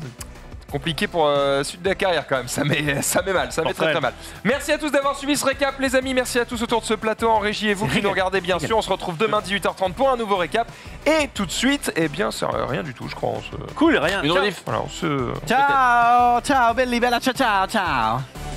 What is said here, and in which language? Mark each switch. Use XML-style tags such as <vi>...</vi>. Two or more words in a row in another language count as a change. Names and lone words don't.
<fr>Compliqué pour Sud de la carrière quand même, ça met mal, ça met très très mal. Merci à tous d'avoir suivi ce récap les amis, merci à tous autour de ce plateau en régie et vous qui nous regardez bien sûr, on se retrouve demain 18h30 pour un nouveau récap et tout de suite, eh bien c'est rien du tout je crois, Cool, rien. Une Ciao. rediff. voilà, on se...</fr> <it>Ciao, ciao, belli bella, ciao, ciao, ciao.</it>